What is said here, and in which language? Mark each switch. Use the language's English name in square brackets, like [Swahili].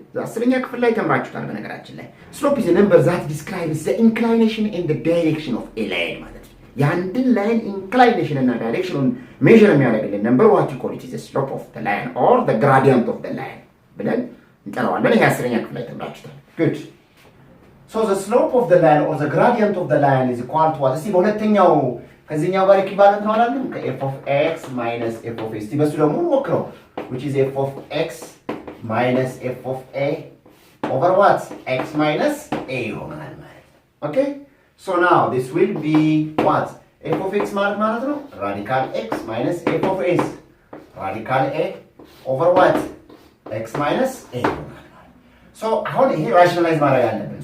[Amharic] 10ኛ ክፍል ላይ ተምራችሁታል በነገራችን ላይ. [English] Slope is a number that describes the inclination and the direction of a line [Amharic] ማለት ነው. የአንድን ላይን [English] inclination እና direction measure የሚያደርግልን number what you call it is the slope of the line or the gradient of the line [Amharic] ብለን እንጠራዋለን. ይሄ 10ኛ ክፍል ላይ ተምራችሁታል. [English] Good. So the slope of the line or the gradient of the line is equal to what? [Amharic] እስቲ በሁለተኛው ከዚህኛው ጋር ኢኩቫለንት ነው አይደል? [English] ከf of x minus f of a [Amharic] እስቲ በሱ ደግሞ ሞክረው [English] which is f of x minus f of a over what? x minus a [Amharic] ይሆናል ማለት ነው. [English] Okay? So now this will be what? f of x ማለት ነው radical x minus f of s radical a over what? x minus a [Amharic] ይሆናል ማለት ነው. So አሁን ይሄ rationalize ማድረግ አለብን.